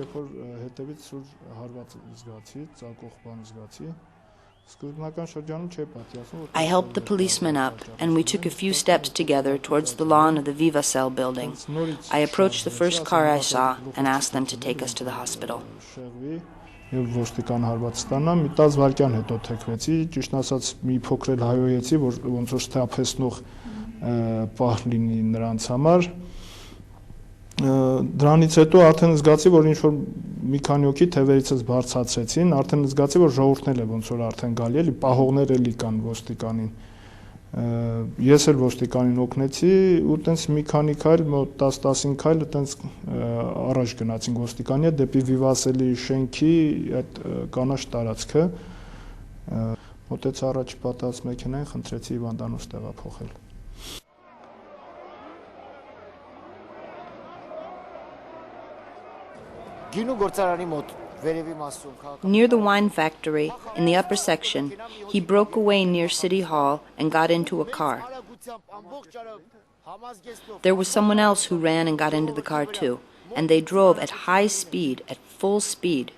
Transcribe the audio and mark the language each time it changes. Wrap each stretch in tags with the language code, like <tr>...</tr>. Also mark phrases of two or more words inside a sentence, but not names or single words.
<en>I helped the policeman up, and we took a few steps together towards the lawn of the Vivacell building. I approached the first car I saw and asked them to take us to the hospital.</en> <hy>Դրանից հետո արդեն զգացի, որ ինչ որ մի քանի հոգի թևերիցս բարձրացրեցին, արդեն զգացի, որ ժողովուրդն էլ է ոնց որ արդեն գալի էլի, պահողներ էլի կան ոստիկանին։ Ես էլ ոստիկանին օգնեցի ու տենց մի քանի քայլ, մոտ 10-15 քայլ տենց առաջ գնացինք ոստիկանի հետ դեպի Վիվասելի շենքի այդ կանաչ տարածքը։ Մոտեցա առաջ պատած մեքենային, խնդրեցի հիվանդանոց տեղափոխել։</hy> <en>Near the wine factory, in the upper section, he broke away near City Hall and got into a car. There was someone else who ran and got into the car too, and they drove at high speed, at full speed.</en>